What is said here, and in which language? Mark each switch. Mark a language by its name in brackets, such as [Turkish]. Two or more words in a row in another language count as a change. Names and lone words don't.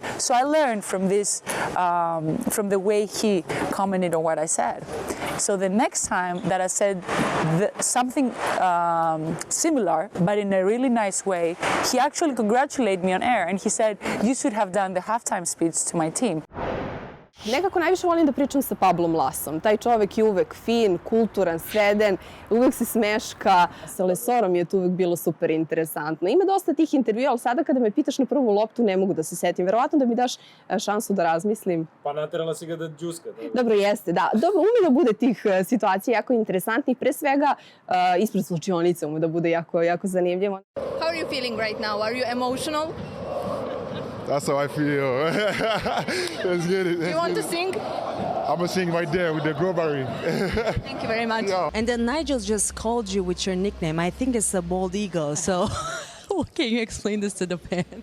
[English] So I learned from this, from the way he commented on what I said. So the next time that I said something similar, but in a really nice way, he actually congratulated me on air, and he said, you should have done the halftime speech to my team. [Serbian] Nekako najviše volim da pričam sa Pablom Lasom. Taj čovek je uvek fin, kulturan, sreden, uvek se smeška. Sa Lesorom je to uvek bilo super interesantno. Ima dosta tih intervjua, ali sada kada me pitaš na prvu loptu ne mogu da se setim. Verovatno da mi daš šansu da razmislim. Pa naterala si ga da džuska. Dobro, jeste, da. Dobro, ume da bude tih situacija jako interesantnih. Pre svega, ispred slučionice ume da bude jako zanimljivo. [English] How are you feeling right now? Are you emotional? That's how I feel. Let's get it. Do you want to sing? I'm going to sing right there with the Globary. Thank you very much. Yeah. And then Nigel just called you with your nickname. I think it's a bald eagle. So can you explain this to the fans?